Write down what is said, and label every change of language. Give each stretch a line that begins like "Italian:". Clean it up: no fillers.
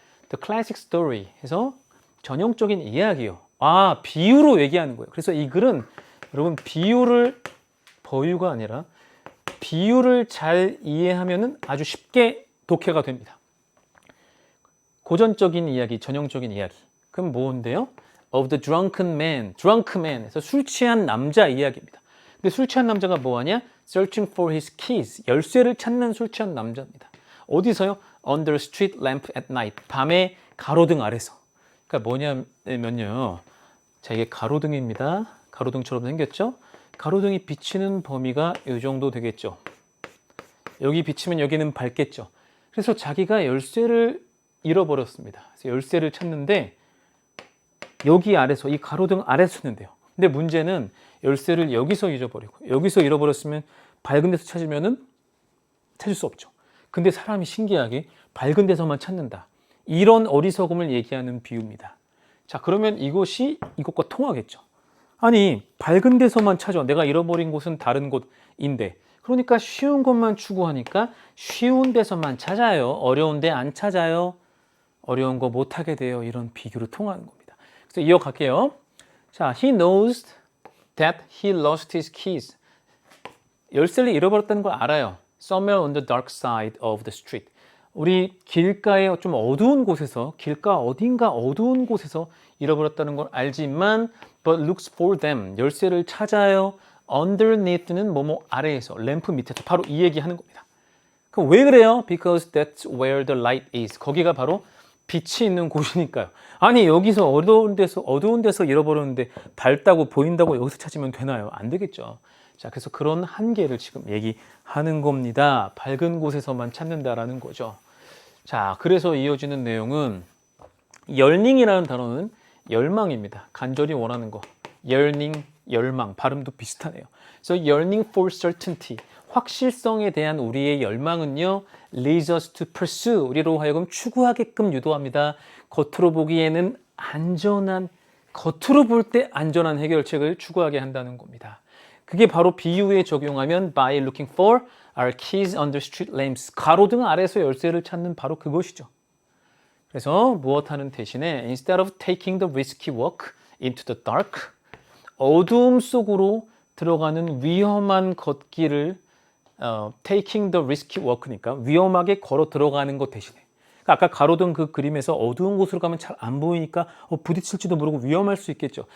English: The classic story
Korean: 해서 전형적인 이야기요. 비유로 얘기하는 거예요. 그래서 이 글은 여러분 비유를 버유가 아니라 비유를 잘 이해하면은 아주 쉽게 독해가 됩니다. 고전적인 이야기, 전형적인 이야기. 그럼 뭔데요?
English: Of the drunken man, drunk man에서
Korean: 술 취한 남자 이야기입니다. 근데 술 취한 남자가 뭐하냐?
English: Searching for his keys,
Korean: 열쇠를 찾는 술 취한 남자입니다. 어디서요?
English: Under street lamp at night,
Korean: 밤에 가로등 아래서. 그러니까 뭐냐면요. 자, 이게 가로등입니다. 가로등처럼 생겼죠? 가로등이 비치는 범위가 이 정도 되겠죠. 여기 비치면 여기는 밝겠죠. 그래서 자기가 열쇠를 잃어버렸습니다. 그래서 열쇠를 찾는데 여기 아래서, 이 가로등 아래서 찾는데요. 근데 문제는 열쇠를 여기서 잊어버리고 여기서 잃어버렸으면 밝은 데서 찾으면은 찾을 수 없죠. 근데 사람이 신기하게 밝은 데서만 찾는다. 이런 어리석음을 얘기하는 비유입니다. 자, 그러면 이것이 이것과 통하겠죠. 아니, 밝은 데서만 찾아. 내가 잃어버린 곳은 다른 곳인데. 그러니까 쉬운 것만 추구하니까 쉬운 데서만 찾아요. 어려운 데 안 찾아요. 어려운 거 못하게 돼요. 이런 비교로 통하는 겁니다. 그래서 이어갈게요.
English: 자, he knows that he lost his keys.
Korean: 열쇠를 잃어버렸다는 걸 알아요.
English: Somewhere on the dark side of the street.
Korean: 우리 길가에 좀 어두운 곳에서, 길가 어딘가 어두운 곳에서 잃어버렸다는 걸 알지만
English: but looks for them.
Korean: 열쇠를 찾아요. underneath는 뭐뭐 아래에서, 램프 밑에서. 바로 이 얘기하는 겁니다. 그럼 왜 그래요?
English: Because that's where the light is.
Korean: 거기가 바로 빛이 있는 곳이니까요. 아니, 여기서 어두운 데서 잃어버렸는데 밝다고 보인다고 여기서 찾으면 되나요? 안 되겠죠. 자, 그래서 그런 한계를 지금 얘기하는 겁니다. 밝은 곳에서만 찾는다라는 거죠. 자, 그래서 이어지는 내용은 yearning이라는 단어는 열망입니다. 간절히 원하는 거. yearning, 열망. 발음도 비슷하네요.
English: So yearning for certainty.
Korean: 확실성에 대한 우리의 열망은요,
English: leads us to pursue.
Korean: 우리로 하여금 추구하게끔 유도합니다. 겉으로 보기에는 안전한, 겉으로 볼 때 안전한 해결책을 추구하게 한다는 겁니다. 그게 바로 비유에 적용하면
English: by looking for our keys under street lamps.
Korean: 가로등 아래서 열쇠를 찾는 바로 그것이죠. 그래서 무엇하는 대신에
English: instead of taking the risky walk into the dark,
Korean: 어두움 속으로 들어가는 위험한 걷기를
English: taking the risky walk
Korean: 니까 위험하게 걸어 들어가는 것 대신에, 그러니까 아까 가로등 그 그림에서 어두운 곳으로 가면 잘 안 보이니까 부딪힐지도 모르고 위험할 수 있겠죠.